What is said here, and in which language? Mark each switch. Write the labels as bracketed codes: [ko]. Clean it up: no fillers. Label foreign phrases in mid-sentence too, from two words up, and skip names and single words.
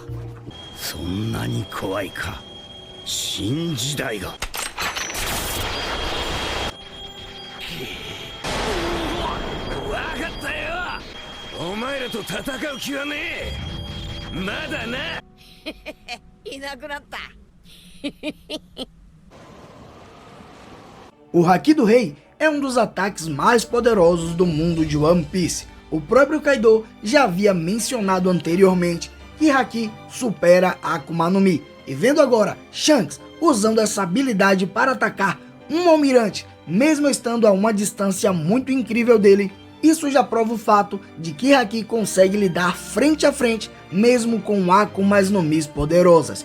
[ja] そんなに怖いか。新時代が。わかったよ。お前らと戦う気はねえ。まだな。いなくなった。 [pt] O Haki do Rei é um dos ataques mais poderosos do mundo de One Piece. O próprio Kaido já havia mencionado anteriormente que Haki supera Akuma no Mi. E vendo agora Shanks usando essa habilidade para atacar um almirante, mesmo estando a uma distância muito incrível dele, isso já prova o fato de que Haki consegue lidar frente a frente mesmo com Akumas no Mis poderosas.